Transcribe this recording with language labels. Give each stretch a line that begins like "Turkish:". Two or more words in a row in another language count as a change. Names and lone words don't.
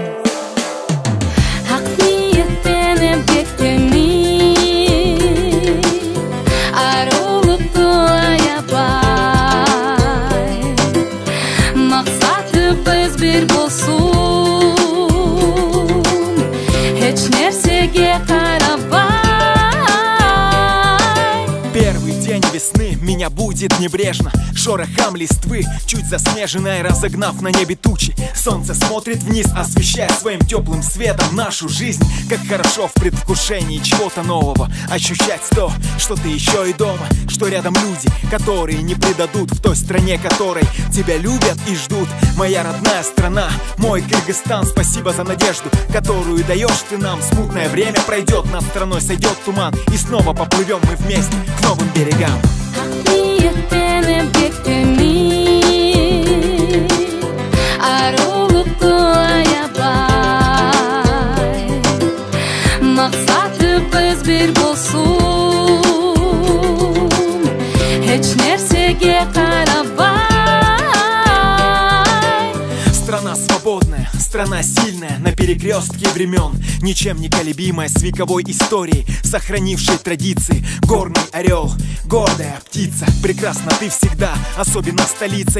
Kyrgyz: Ак ниеттен эмгектенip арулукту аябай, максатыбыз бир болсун, эч нерсеге карабай.
Russian: Первый день весны меня будет небрежно шорохом листвы, чуть заснеженной, разогнав на небе тучи. Солнце смотрит вниз, освещая своим теплым светом нашу жизнь. Как хорошо в предвкушении чего-то нового ощущать то, что ты еще и дома, что рядом люди, которые не предадут, в той стране, которой тебя любят и ждут. Моя родная страна, мой Кыргызстан, спасибо за надежду, которую даешь ты нам. Смутное время пройдет, над страной сойдет туман, и снова поплывем мы вместе к новым берегам.
Kyrgyz: Арулукту аябай, максатыбыз бир болсун, эч нерсеге карабай.
Russian: Страна свободная, страна сильная, на перекрестке времен, ничем не колебимая, с вековой историей, сохранившей традиции. Горный орел, гордая птица, прекрасна ты всегда, особенно столица.